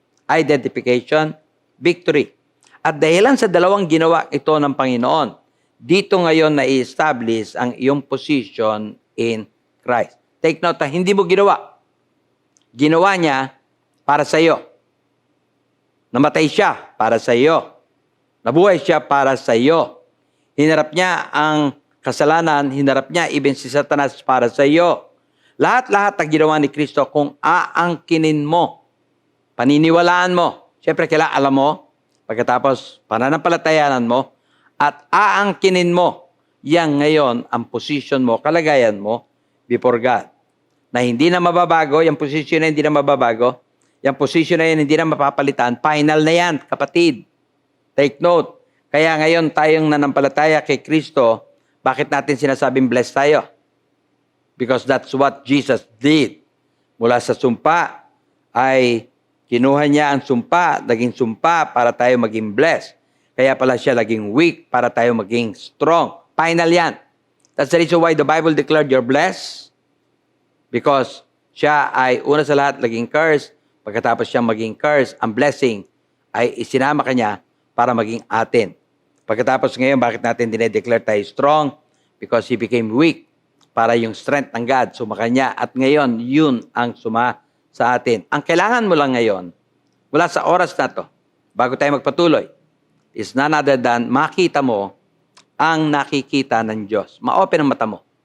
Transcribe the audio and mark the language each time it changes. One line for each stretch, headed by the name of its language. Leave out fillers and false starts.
English: Identification, victory.
Filipino: At dahilan sa dalawang ginawa ito ng Panginoon, dito ngayon na-establish ang iyong
English: position in Christ. Take note,
Filipino: hindi mo ginawa. Ginawa niya para sa iyo. Namatay siya para sa iyo. Nabuhay siya para sa iyo. Hinarap niya ang kasalanan, hinarap niya even si Satanas para sa iyo. Lahat-lahat ang ginawa ni Kristo kung aangkinin mo, paniniwalaan mo. Siyempre, kailangan alam mo, pagkatapos pananampalatayanan mo, at aangkinin mo, yang ngayon ang position mo, kalagayan mo
English: before God.
Filipino: Na hindi na mababago, yung position na hindi na mababago, yung position na yan hindi na mapapalitan, final na yan, kapatid.
English: Take note.
Filipino: Kaya ngayon tayong nanampalataya kay Kristo, bakit natin sinasabing blessed tayo?
English: Because that's what Jesus did.
Filipino: Mula sa sumpa ay kinuha niya ang sumpa, naging sumpa para tayo maging blessed. Kaya pala siya naging weak para tayo maging strong. Final yan.
English: That's the reason why the Bible declared you're blessed.
Filipino: Because siya ay una sa lahat naging curse. Pagkatapos siya maging curse, ang blessing ay isinama kanya para maging atin. Pagkatapos ngayon, bakit natin dinedeclare tayo strong?
English: Because He became weak
Filipino: para yung strength ng God sumakanya. At ngayon, yun ang suma sa atin. Ang kailangan mo lang ngayon, mula sa oras na to, bago tayo magpatuloy,
English: is none other than
Filipino: makita mo ang nakikita ng Diyos. Ma-open ang mata mo.